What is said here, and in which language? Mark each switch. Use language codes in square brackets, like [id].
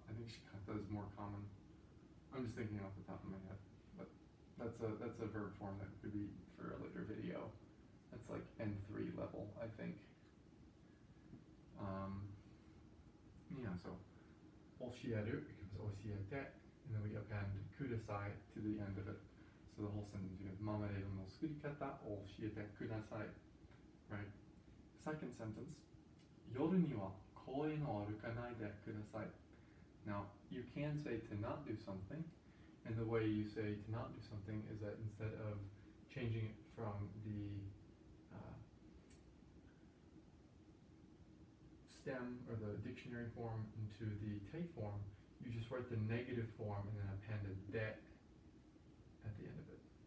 [en] I think shikata is more common. I'm just thinking off the top of my head, but that's a verb form that could be for a later video. That's like N3 level, I think. Yeah, so 教える becomes 教えて, and then we append ください to the end of it. So the whole sentence becomes [ja] ママレードの作り方を教えてください. [en] Right? Second sentence, [ja] 夜には公園を歩かないでください. [en] Now, you can say to not do something, and the way you say to not do something is that instead of changing it from the stem or the dictionary form into the take form, you just write the negative form and then append a de at the end of it.